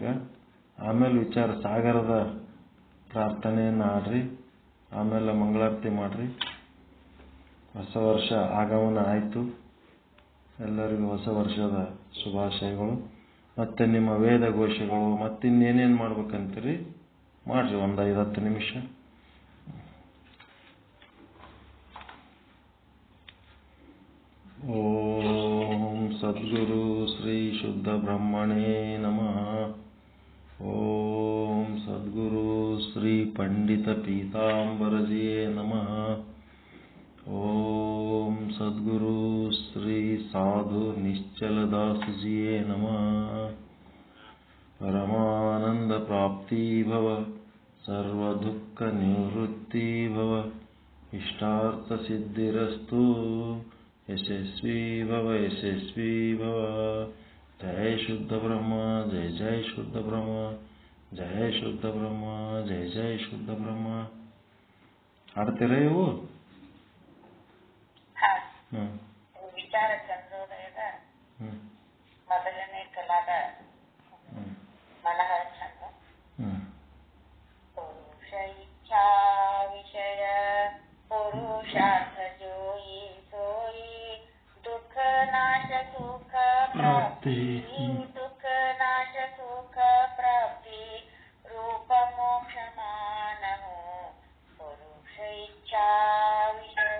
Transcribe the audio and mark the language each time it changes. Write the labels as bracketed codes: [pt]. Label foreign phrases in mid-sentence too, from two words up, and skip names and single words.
[kn] ಆಮೇಲೆ ವಿಚಾರ ಸಾಗರದ ಪ್ರಾರ್ಥನೆಯನ್ನು ಹಾಡ್ರಿ, ಆಮೇಲೆ ಮಂಗಳಾರತಿ ಮಾಡ್ರಿ. ಹೊಸ ವರ್ಷ ಆಗಮನ ಆಯಿತು. ಎಲ್ಲರಿಗೂ ಹೊಸ ವರ್ಷದ ಶುಭಾಶಯಗಳು. ಮತ್ತೆ ನಿಮ್ಮ ವೇದ ಘೋಷಗಳು ಮತ್ತಿನ್ನೇನೇನು ಮಾಡ್ಬೇಕಂತೀರಿ ಮಾಡ್ರಿ, ಒಂದು 5-10 ನಿಮಿಷ. [sa] ಓಂ ಸದ್ಗುರು ಶ್ರೀ ಶುದ್ಧ ಬ್ರಹ್ಮಣೇ ನಮಃ. ಓಂ ಸದ್ಗುರು ಶ್ರೀ ಪಂಡಿತ ಪೀತಾಂಬರಜಿಯೇ ನಮಃ. ಓಂ ಸದ್ಗುರು ಶ್ರೀ ಸಾಧು ನಿಶ್ಚಲದಾಸಜಿಯೇ ನಮಃ. ಪರಮಾನಂದ ಪ್ರಾಪ್ತಿ ಭವ, ಸರ್ವ ದುಃಖ ನಿವೃತ್ತಿ ಭವ, ಇಷ್ಟಾರ್ಥ ಸಿದ್ಧಿರಸ್ತು. ಯಶಸ್ವಿ ಭವ, ಯಶಸ್ವಿ ಭವ. ಜಯ ಶುದ್ಧ ಬ್ರಹ್ಮ, ಜಯ ಜಯ ಶುದ್ಧ ಬ್ರಹ್ಮ, ಜಯ ಶುದ್ಧ ಬ್ರಹ್ಮ, ಜಯ ಜಯ ಶುದ್ಧ ಬ್ರಹ್ಮ. [kn] ಹಾಡ್ತೀರ ಇವು? ವಿಚಾರ ಚಂದ್ರೋದಯದ ಮೊದಲನೇ ಕಲಾದ ಮನಹರ ಛಂದ. [hi] पुरुष इच्छा विषय पुरुषार्थ जोई सोई, दुःख नाश सुख प्राप्ति, दुःख नाश सुख प्राप्ति, रूप मोक्ष मानहो पुरुष इच्छा विषय.